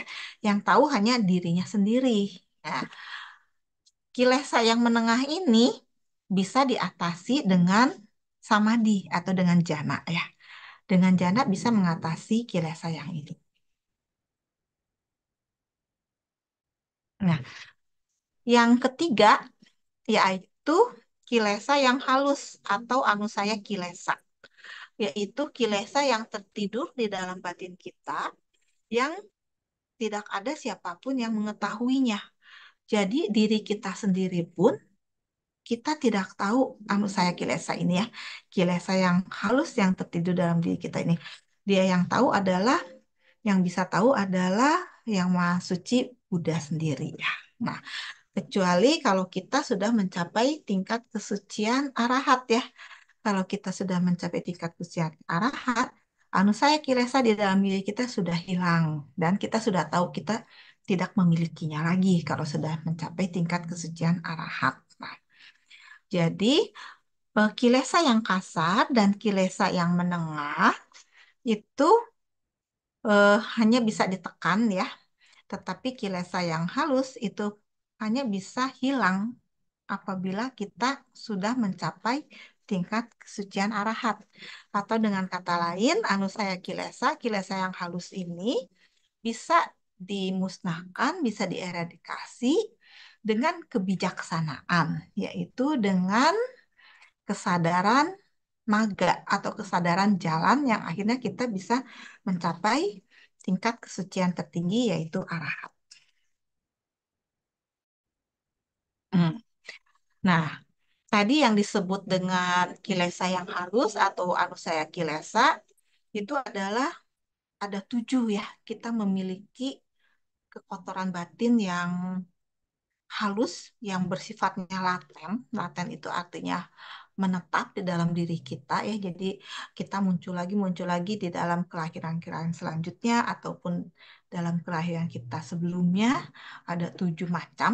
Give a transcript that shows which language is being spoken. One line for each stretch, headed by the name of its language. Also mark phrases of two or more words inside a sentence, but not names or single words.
Indonesian: Yang tahu hanya dirinya sendiri. Nah, kilesa yang menengah ini bisa diatasi dengan samadhi atau dengan jana ya. Dengan jana bisa mengatasi kilesa yang ini. Nah, yang ketiga yaitu kilesa yang halus atau
Pali: anusaya kilesa,
Indonesian: yaitu kilesa yang tertidur di dalam batin kita yang tidak ada siapapun yang mengetahuinya. Jadi diri kita sendiri pun kita tidak tahu
Pali: anusaya kilesa
Indonesian: ini ya, kilesa yang halus yang tertidur dalam diri kita ini. Dia yang tahu adalah, yang bisa tahu adalah yang Maha Suci Buddha sendiri ya. Nah, kecuali kalau kita sudah mencapai tingkat kesucian arahat ya. Kalau kita sudah mencapai tingkat kesucian arahat,
Pali: anusaya kilesa
Indonesian: di dalam diri kita sudah hilang dan kita sudah tahu kita tidak memilikinya lagi kalau sudah mencapai tingkat kesucian arahat. Nah, jadi kilesa yang kasar dan kilesa yang menengah itu hanya bisa ditekan ya, tetapi kilesa yang halus itu hanya bisa hilang apabila kita sudah mencapai tingkat kesucian arahat. Atau dengan kata lain,
Pali: anusaya kilesa,
Indonesian: kilesa yang halus ini bisa dimusnahkan, bisa dieradikasi dengan kebijaksanaan, yaitu dengan kesadaran maga atau kesadaran jalan yang akhirnya kita bisa mencapai tingkat kesucian tertinggi yaitu arahat. Hmm. Nah, tadi yang disebut dengan kilesa yang halus atau
Pali: anusaya kilesa
Indonesian: itu adalah ada 7 ya. Kita memiliki kekotoran batin yang halus, yang bersifatnya laten. Laten itu artinya menetap di dalam diri kita ya. Jadi kita muncul lagi di dalam kelahiran-kelahiran selanjutnya ataupun dalam kelahiran kita sebelumnya ada 7 macam.